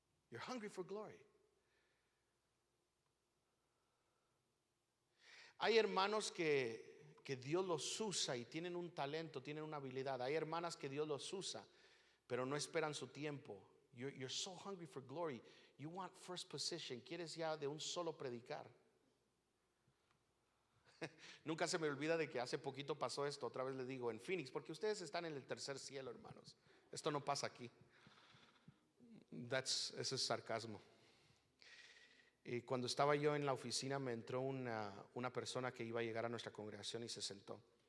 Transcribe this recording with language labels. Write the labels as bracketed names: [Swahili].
[English] You're hungry for glory. [Spanish] Hay hermanos que Dios los usa y tienen un talento, tienen una habilidad. Hay hermanas que Dios los usa, pero no esperan su tiempo. [English] You're so hungry for glory. You want first position. [Spanish] Quieres ya de un solo predicar. Nunca se me olvida de que hace poquito pasó esto. Otra vez le digo, en Phoenix, porque ustedes están en el tercer cielo, hermanos. Esto no pasa aquí. Eso es sarcasmo. Y cuando estaba yo en la oficina, me entró una persona que iba a llegar a nuestra congregación y se sentó.